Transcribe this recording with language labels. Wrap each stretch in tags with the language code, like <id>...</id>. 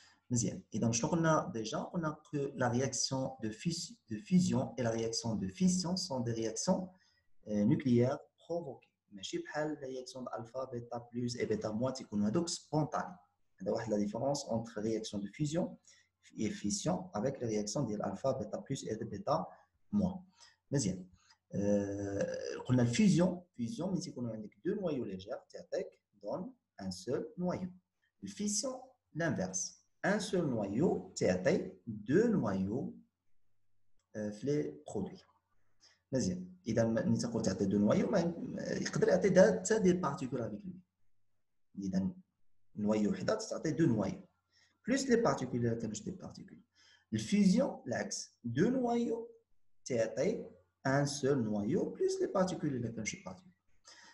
<fr>مزيان اذا شنو قلنا ديجا قلنا que la réaction de fusion et la réaction de fission sont des réactions nucléaires provoquées ماشي بحال la réaction d'alpha bêta plus et bêta moins تيكونوا هذوك spontanés. هذا واحد la différence entre réaction de fusion et fission avec les réactions ديال alpha bêta plus et bêta moins.</fr> <ar>مزيان قلنا الفيزيون ملي تيكونوا عندك deux noyaux légers تعطيك donne un seul noyau. الفيسيون l'inverse.</ar> <fr>Un seul noyau, c'est deux noyaux les produits.</fr> <ar>مزيان اذا ملي تقول تعطي deux noyaux يقدر يعطي حتى des particules avec lui.</ar> <fr>اذا noyau وحده تعطي deux noyaux plus les particules الا كانوش des particules. الفيزيون العكس deux noyaux تعطي un seul noyau plus les particules الا كانوش particules.</fr>